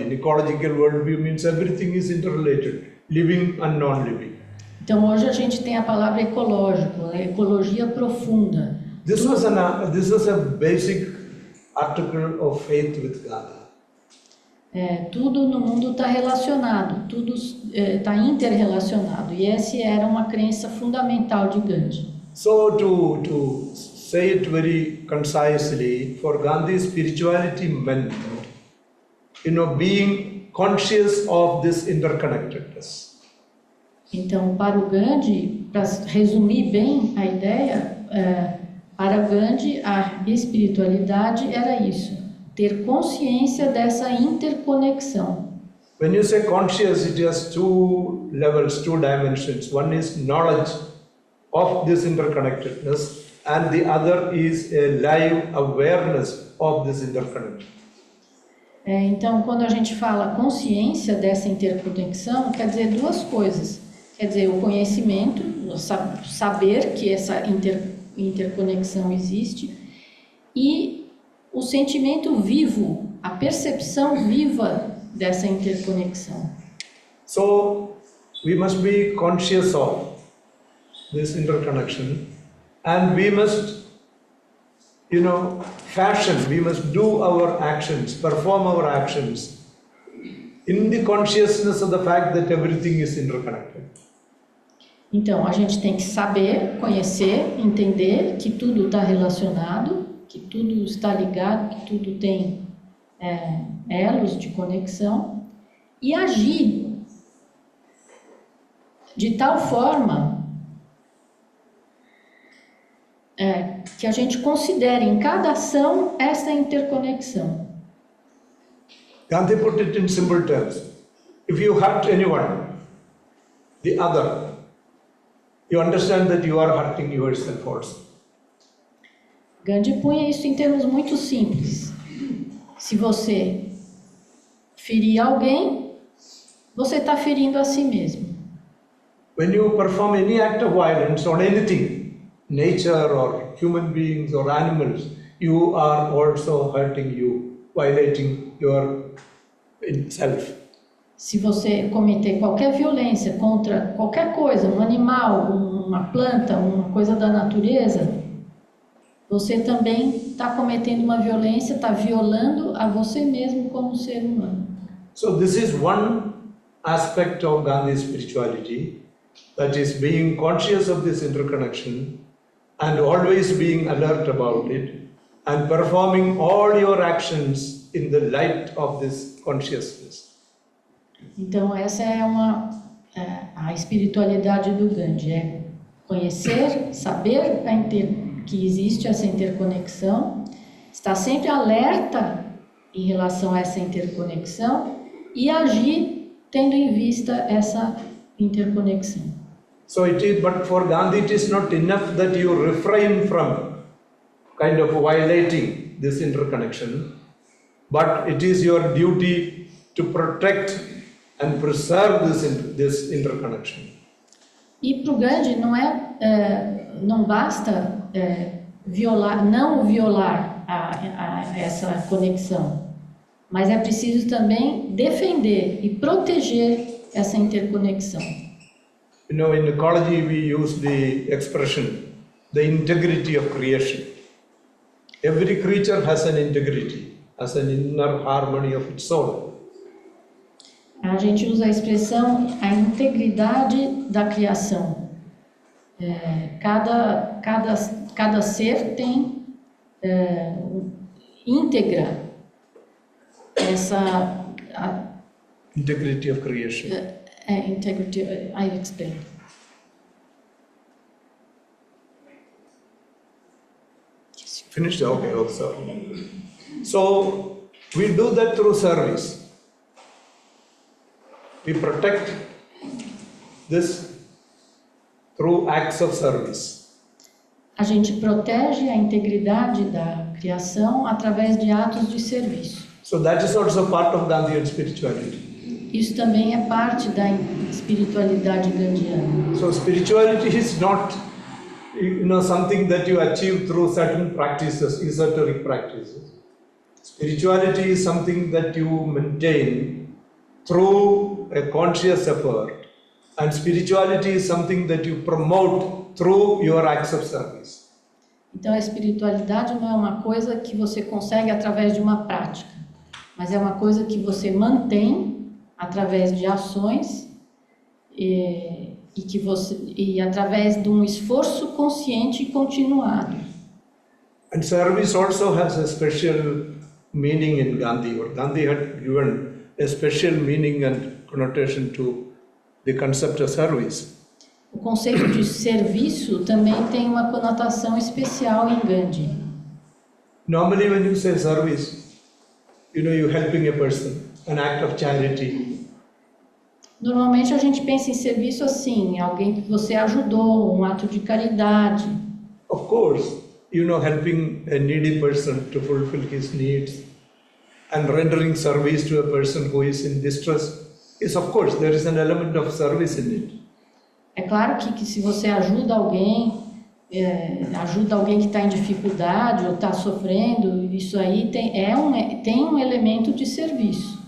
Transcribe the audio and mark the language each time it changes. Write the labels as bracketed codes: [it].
[en] In ecological worldview means everything is interrelated, living and non-living. [pt] Então hoje a gente tem a palavra ecológico, ecologia profunda. [en] This was a basic article of faith with Gandhi. [pt] Tudo no mundo está relacionado, tudo está interrelacionado, e essa era uma crença fundamental de Gandhi. [en] So to say it very concisely, for Gandhi, spirituality meant, being conscious of this interconnectedness. [pt] Então, para o Gandhi, para resumir bem a ideia, para Gandhi a espiritualidade era isso, ter consciência dessa interconexão. [en] When you say conscious, it has two levels, two dimensions. One is knowledge of this interconnectedness, and the other is a live awareness of this interconnection. [pt] Então, quando a gente fala consciência dessa interconexão, quer dizer duas coisas. Quer dizer, o conhecimento, saber que essa interconexão existe, e o sentimento vivo, a percepção viva dessa interconexão. [en] So, we must be conscious of this interconnection, and we must, fashion, we must do our actions, perform our actions in the consciousness of the fact that everything is interconnected. [pt] Então, a gente tem que saber, conhecer, entender que tudo está relacionado, que tudo está ligado, que tudo tem elos de conexão, e agir de tal forma que a gente considere em cada ação essa interconexão. [en] Gandhi put it in simple terms. If you hurt anyone, the other, you understand that you are hurting yourself also. [pt] Gandhi punha isso em termos muito simples. Se você ferir alguém, você está ferindo a si mesmo. [en] When you perform any act of violence on anything, nature or human beings or animals, you are also hurting you, violating your self. [pt] Se você cometer qualquer violência contra qualquer coisa, um animal, uma planta, uma coisa da natureza, você também está cometendo uma violência, está violando a você mesmo como ser humano. [en] So this is one aspect of Gandhi's spirituality, that is being conscious of this interconnection and always being alert about it and performing all your actions in the light of this consciousness. [pt] Então essa é a espiritualidade do Gandhi, conhecer, saber que existe essa interconexão, estar sempre alerta em relação a essa interconexão e agir tendo em vista essa interconexão. [en] So but for Gandhi it is not enough that you refrain from kind of violating this interconnection, but it is your duty to protect and preserve this interconnection. [pt] E para o Gandhi não basta não violar essa conexão, mas é preciso também defender e proteger essa interconexão. [en] In ecology we use the expression, the integrity of creation. Every creature has an integrity, has an inner harmony of its soul. [pt] A gente usa a expressão a integridade da criação. Cada cada ser tem íntegra essa [en] integrity of creation. integrity. I explain. Finished? Okay, oh, sorry. So we do that through service. We protect this through acts of service. [pt] A gente protege a integridade da criação através de atos de serviço. [en] So that is also part of Gandhian spirituality. [pt] Isso também é parte da espiritualidade gandhiana. [en] So spirituality is not, something that you achieve through certain practices, esoteric practices. Spirituality is something that you maintain through a conscious effort, and spirituality is something that you promote through your acts of service. [pt] Então a espiritualidade não é uma coisa que você consegue através de uma prática, mas é uma coisa que você mantém através de ações e através de um esforço consciente e continuado. [en] And service also has a special meaning in Gandhi, or Gandhi had given a special meaning and connotation to the concept of service. [pt] O conceito de serviço também tem uma conotação especial em Gandhi. [en] Normally when you say service, you're helping a person, an act of charity. [pt] Normalmente a gente pensa em serviço assim, alguém que você ajudou, um ato de caridade. [en] Of course, helping a needy person to fulfill his needs and rendering service to a person who is in distress is, of course, there is an element of service in it. [pt] É claro que se você ajuda alguém que está em dificuldade ou está sofrendo, isso aí tem um elemento de serviço.